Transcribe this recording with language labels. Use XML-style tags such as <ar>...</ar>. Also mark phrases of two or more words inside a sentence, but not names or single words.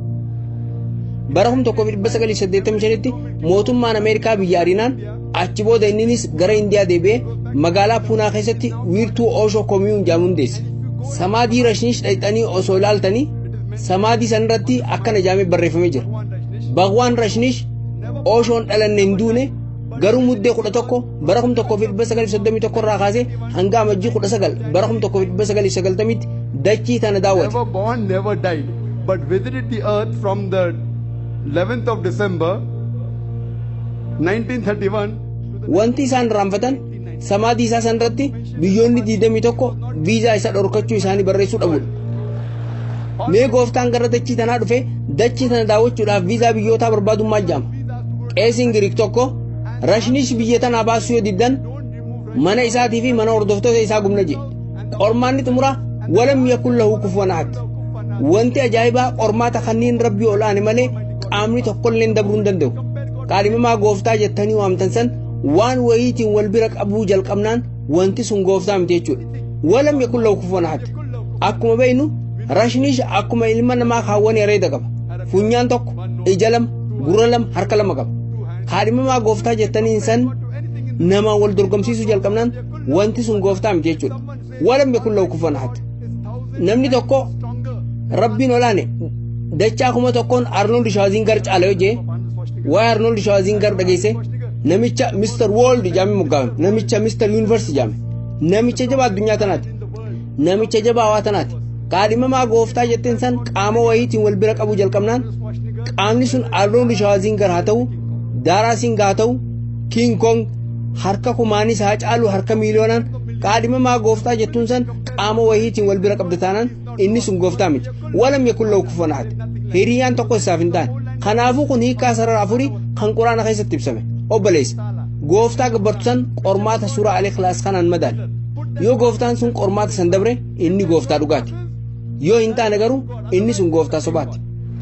<om>bara 1985tti mootummaan Ameerikaa biyya ariinaan achi booda inninis gara Indiyaa deebi'ee magaalaa Puunaa keessatti wiirtuu Osho Commune jedhamu hundeesse samaadii Rashinish dhayxanii osoo ilaaltanii samaadii sanirratti akkana jaamee barreeffamee jira. Baqwaan Rashnish Ooshoon dhalanne hin duune garuu muddee 11 bara 1931 irraa kaasee hanga amajjii 19 bara 1990 dachii tana daawwate.</om> <en>Never born, never died, but visited the earth from the 11th of December 1931.</en> <om>Wanti isaan raanfatan samaadii isaa sanirratti biyyoonni 21 viizaa isa dhorkachuu isaanii barreessuu dhabuudha. Mee gooftaan gara dachii tanaa dhufe dachii tana daawwachuudhaaf viizaa biyyootaa barbaadummaa jaama. Qeesiin Giriik tokko Rashnish biyya tanaa baasuu yoo diddan mana isaatii fi mana hordoftoota isaa gubna jedhe. Qormaanni xumuraa</om> <ar>ولم يكن له كفوا أحد.</ar> <om>Wanti ajaa'ibaa qormaata kanneen rabbii olaane malee qaamni tokkollee dabruu hin danda'u. Qaadhimamaa gooftaa jettanii waamtan san waan wayiitiin wal bira qabuu jalqabnaan wanti sun gooftaa miti jechuudha.</om> <ar>ولم يكن له كفوا أحد.</ar> <om>Akkuma beeknu Rashnish akkuma ilma namaa kaawwan areeda qaba. Funyaan tokko, ija lama, gurra lama, harka lama qaba. Qaadhimamaa gooftaa jettanii san nama wal dorgomsiisuu jalqabnaan wanti sun gooftaa miti jechuudha.</om> <ar>ولم يكن له كفوا أحد.</ar> <om>Namni tokko rabbiin olaane dachaa kuma tokkoon Arnold Schwarzenegger caala yoo jee waa'ee Arnold Schwarzenegger dhageesse namicha Mr. World jaamee moggaafame, namicha Mr. Universe jaame, namicha jabaa addunyaa tanaati, namicha jabaa hawaa tanaati. Qaadhimamaa gooftaa jetteen san qaama wayiitiin wal bira qabuu jalqabnaan qaamni sun Arnold Schwarzenegger haa ta'u, Daaraa Singh haa ta'u, King Kong harka kumaanis haa caalu harka miiliyoonaan qaadhimamaa gooftaa jettuun san qaama wayiitiin wal bira qabda taanaan inni sun gooftaa miti.</om> <ar>ولم يكن له كفوا أحد.</ar> <om>Hiriyaan tokko isaaf hin taane. Kanaafuu kun hiikaa sarara afurii kan quraana keessatti ibsame. Obboleessa gooftaa gabbartu san qormaata suuraa Al-Ikhlaas kanaan madaali. Yoo gooftaan sun qormaata san dabre inni gooftaa dhugaati. Yoo hin taane garuu inni sun gooftaa sobaati.</om>